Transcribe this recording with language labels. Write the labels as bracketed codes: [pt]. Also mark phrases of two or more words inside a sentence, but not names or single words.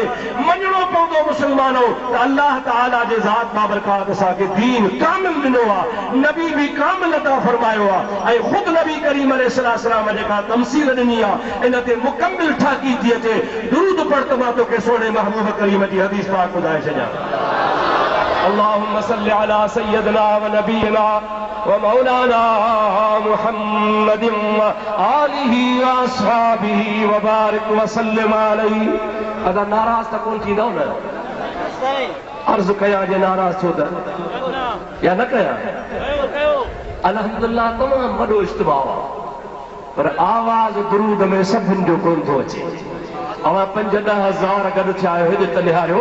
[sd] मञणो पवंदो मुस्लमानो त अल्लाह ताला जे ज़ात बाबरकात असांखे दीन कामिल ॾिनो आहे, नबी बि कामिल अता फरमायो आहे, ऐं ख़ुदि नबी करीम अलैहिस्सलाम जेका तमसील ॾिनी आहे इन ते मुकमिल ठाकी थी अचे। दुरूद पढ़ त मां तोखे सोने महबूब करीम जी हदीस पाक ॿुधाए छॾियां। [ar] اللهم صل على سيدنا ونبينا ومولانا محمد وآله وأصحابه وبارك وسلم عليه. [sd] अदा नाराज़ त कोन थींदव न? अर्ज़ कयां जे नाराज़ छो त या न कयां? अल्हम्दुलिल्लाह तमामु वॾो इज्तिमा आहे, पर आवाज़ दुरूद में सभिनि जो कोन थो अचे। अवां 5-10 हज़ार गॾु थिया आहियो हेॾे त निहारियो।